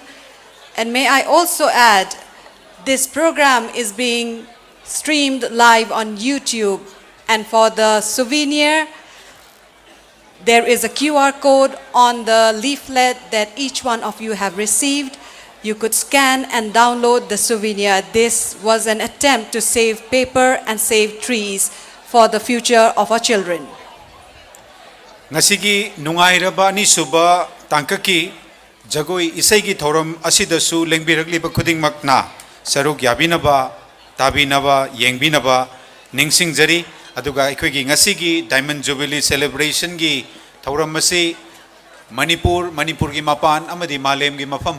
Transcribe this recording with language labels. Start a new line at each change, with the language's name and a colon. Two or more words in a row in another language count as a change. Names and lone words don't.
English: And may I also add, this program is being streamed live on YouTube, and for the souvenir, there is a QR code on the leaflet that each one of you have received. You could scan and download the souvenir. This was an attempt to save paper and save trees for the future of our children.
Manipuri: Ngasigi nungairaba ni suba tangkaki jagoi isai thoram asidasu lengbiragliba khudingmakna saruk yabinaba tabinaba yengbinaba ningsingjari aduga ekoigi ngasigi
English: Diamond Jubilee celebration
Manipuri: gi thoram masi Manipur gi mapan amadi malem gi mafam